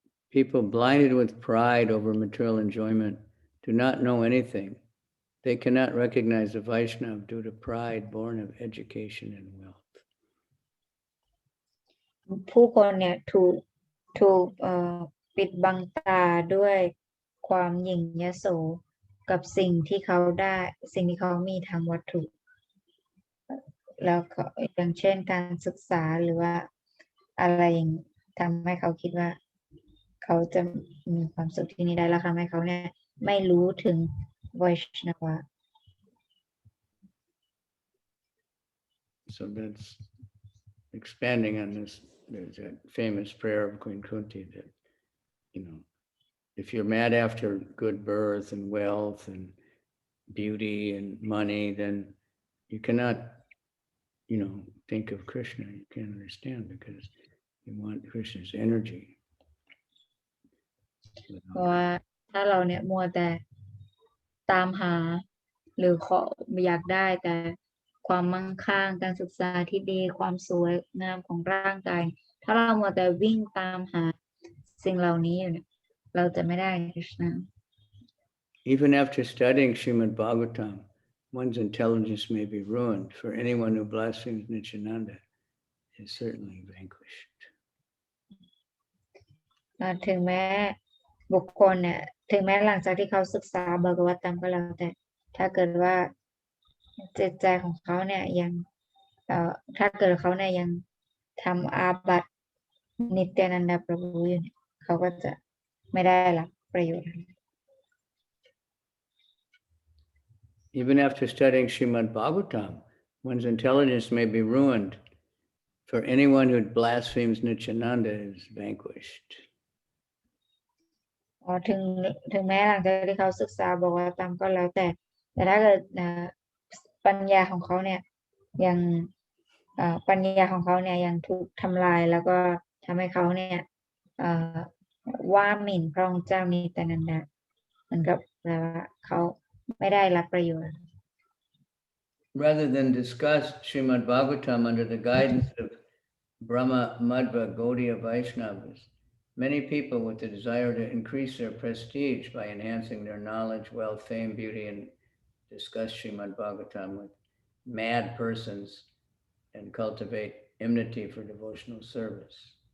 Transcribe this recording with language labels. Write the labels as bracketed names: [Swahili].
[English] People blinded with pride over material enjoyment do not know anything. They cannot recognize a Vaishnava due to pride born of education and wealth. [Thai] ผู้คนเนี่ยถูกปิดบังตาด้วยความหยิ่งยโสกับสิ่งที่เขาได้สิ่งที่เขามีทางวัตถุ แล้วก็อย่างเช่นการศึกษาหรือว่าอะไรอย่างทำให้เขาคิดว่าเขาจะมีความสุขที่นี่ได้แล้วทำให้เขาเนี่ยไม่รู้ถึงไวชนาวะ [English] So that's expanding on this. There's that famous prayer of Queen Kunti that, if you're mad after good birth and wealth and beauty and money, then you cannot, think of Krishna. You can't understand because you want Krishna's energy. [Thai] เพราะว่าถ้าเราเนี่ยมัวแต่ตามหาหรืออยากได้แต่ความมั่งคั่งการศึกษาที่ดีความสวยงามของร่างกายถ้าเรามัวแต่วิ่งตามหาสิ่งเหล่านี้อยู่เนี่ยเราจะไม่ได้คริชนา [English] Even after studying Srimad Bhagavatam, one's intelligence may be ruined, for anyone who blasphemes Nityananda is certainly vanquished. [Thai] ถึงแม้บุคคลเนี่ยถึงแม้หลังจากที่เขาศึกษาบากวัตตัมก็แล้วแต่ถ้าเกิดว่าจิตใจของเขาเนี่ยยังถ้าเกิดเขาเนี่ยยังทำอาบัตินิตยานันดาประภูอยู่เนี่ยเขาก็จะไม่ได้รับประโยชน์ [English] Even after studying Srimad Bhagavatam, one's intelligence may be ruined, for anyone who blasphemes Nityananda is vanquished. [Thai] ถึงแม้หลังจากที่เขาศึกษาบอกว่าตามก็แล้วแต่ถ้าเกิดปัญญาของเขาเนี่ยยังปัญญาของเขาเนี่ยยังถูกทำลายแล้วก็ทำให้เขาเนี่ยว่าหมิ่นพระองค์เจ้านิตยานันดาเหมือนกับว่าเขาไม่ได้รับประโยชน์ [English] Rather than discuss Srimad Bhagavatam under the guidance of Brahma, Madhva, Gaudiya Vaishnavas, many people with the desire to increase their prestige by enhancing their knowledge, wealth, fame, beauty, and discuss Srimad Bhagavatam with mad persons and cultivate enmity for devotional service.